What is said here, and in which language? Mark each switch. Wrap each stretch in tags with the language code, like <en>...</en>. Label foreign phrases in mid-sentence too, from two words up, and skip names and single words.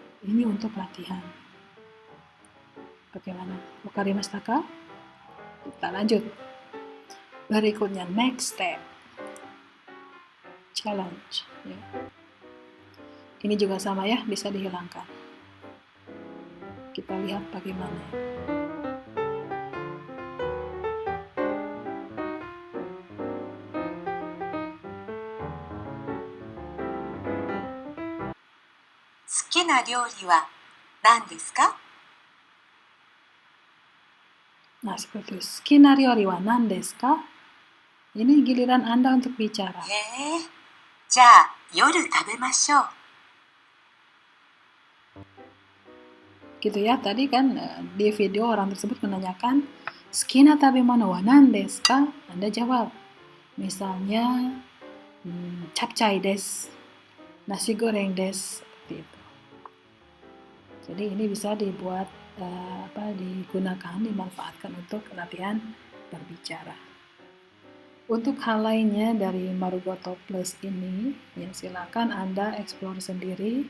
<id>Ini untuk latihan. Bagaimana?</id> <ja>分かりましたか?</ja> <id>Kita lanjut. Berikutnya,</id> <en>next step.</en> <id>Challenge ya. Ini juga sama ya, bisa dihilangkan. Kita lihat bagaimana.</id> <ja>好きな料理は何ですか?</ja> <id>Nah, seperti itu.</id> <ja>好きな料理は何ですか?</ja> <id>Ini giliran Anda untuk bicara.</id> <ja>じゃあ夜食べましょう。</ja> <id>Gitu ya, tadi kan di video orang tersebut menanyakan</id> <ja>好きな食べ物は何ですか?</ja> <id>Anda jawab. Misalnya capcay desu, nasi goreng desu, seperti itu. Jadi ini bisa dibuat digunakan, dimanfaatkan untuk latihan berbicara. Untuk hal lainnya dari Marugoto Plus ini, ya silakan Anda explore sendiri.</id>